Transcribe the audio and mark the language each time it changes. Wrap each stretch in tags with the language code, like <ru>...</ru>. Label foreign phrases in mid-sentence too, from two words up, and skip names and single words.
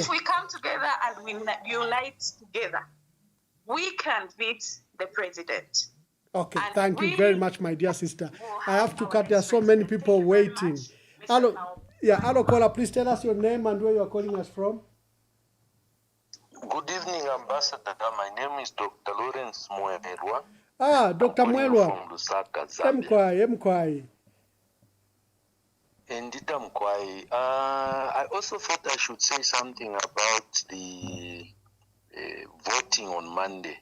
<en>If we come together and we unite together, we can beat the president. Okay, thank you very much, my dear sister. I have to cut. There are so many people waiting. Hello, hello, caller. Please tell us your name and where you are calling us from. Good evening, Ambassador. My name is Dr. Lawrence Mwelwa. Dr. Mwelwa. From Lusaka, Zambia.</en> <bem>Mkwai. Ndita Mkwai.</bem> <en>I also thought I should say something about the voting on Monday.</en>